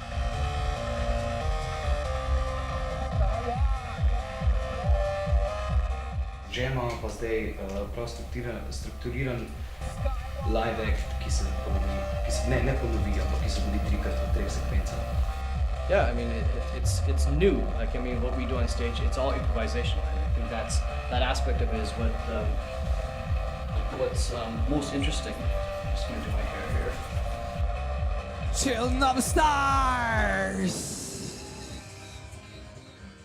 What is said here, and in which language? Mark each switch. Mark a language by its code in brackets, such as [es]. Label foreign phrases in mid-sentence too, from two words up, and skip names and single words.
[sl] Že imamo pa zdaj prav strukturiran [en] live act, [sl] ki se ne ponovi, ampak ki se zgodi 3-krat v 3 sekvencah. [en] Yeah, I mean, it's new. Like, I mean, what we do on stage, it's all improvisation. And I think that aspect of it is what's most interesting. I'm just gonna do my hair here. Children of the stars!